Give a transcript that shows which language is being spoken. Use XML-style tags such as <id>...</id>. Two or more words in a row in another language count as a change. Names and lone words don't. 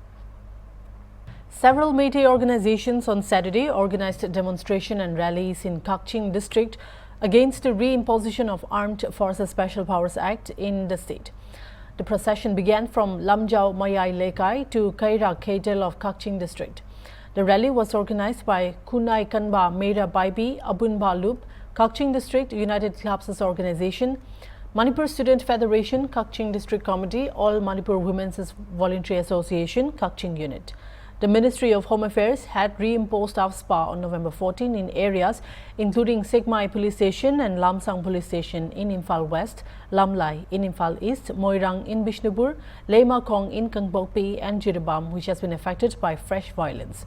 <en>Several Meitei organizations on Saturday organized demonstration and rallies in Kakching district against the reimposition of Armed Forces Special Powers Act in the state. The procession began from Lamjau Mayai Lekai to Kaira Keitel of Kakching district. The rally was organized by Kunai Kanba Meira Baibi Abunba Loop, Kakching District United Clubs Organization, Manipur Student Federation, Kakching District Committee, All Manipur Women's Voluntary Association, Kakching Unit. The Ministry of Home Affairs had reimposed AFSPA on November 14 in areas including Sekmai Police Station and Lamsang Police Station in Imphal West, Lamlai in Imphal East, Moirang in Bishnupur, Lema Kong in Kangpokpi and Jiribam, which has been affected by fresh violence.</en>